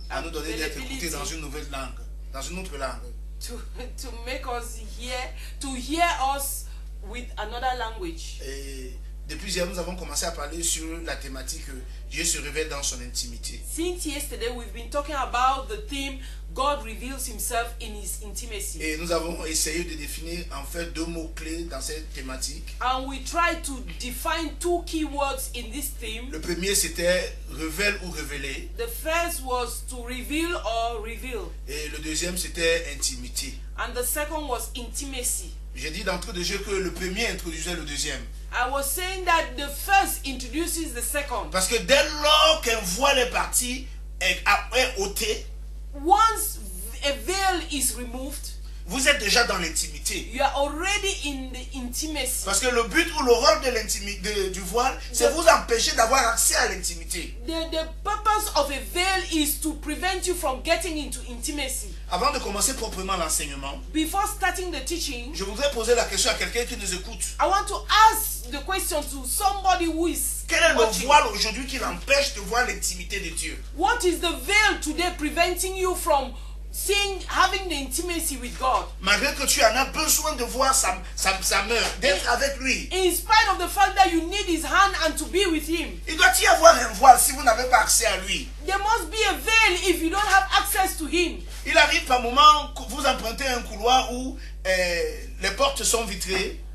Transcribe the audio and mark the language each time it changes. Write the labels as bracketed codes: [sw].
[fr] à nous donner d'être écoutés dans [en] availability [fr] une nouvelle langue, dans une autre langue. [en] to make us hear us with another language. [fr] Et depuis hier, nous avons commencé à parler sur la thématique Dieu se révèle dans son intimité. [en] Since yesterday, we've been talking about the theme God reveals himself in his intimacy. [fr] Et nous avons essayé de définir en fait deux mots-clés dans cette thématique. [en] And we tried to define two key words in this theme. [fr] Le premier c'était révèle ou révéler. [en] The first was to reveal or reveal. [fr] Et le deuxième c'était intimité. [en] And the second was intimacy. [fr] J'ai dit d'entrée de jeu que le premier introduisait le deuxième. [en] I was saying that the first introduces the second. [fr] Parce que dès lors qu'un voile est parti, est ôté, [en] Once a veil is removed, [fr] vous êtes déjà dans l'intimité. [en] you are already in the intimacy. [fr] Parce que le but ou le rôle de l'intimité du voile, c'est vous empêcher d'avoir accès à l'intimité. [en] The purpose of a veil is to prevent you from getting into intimacy. [fr] Avant de commencer proprement l'enseignement, [en] Before starting the teaching, [fr] je voudrais poser la question à quelqu'un qui nous écoute. [en] I want to ask the question to somebody who is [fr] Quel est le [en] watching. [fr] voile aujourd'hui qui l'empêche de voir l'intimité de Dieu? [en] What is the veil today preventing you from having the intimacy with God? [fr] Malgré que tu en as besoin de voir sa main, d'être avec lui. [en] In spite of the fact that you need his hand and to be with him, [fr] Il doit y avoir un voile si vous n'avez pas accès à lui. [en] there must be a veil if you don't have access to him. [fr] Il arrive par moment que vous empruntez un couloir où les portes sont vitrées.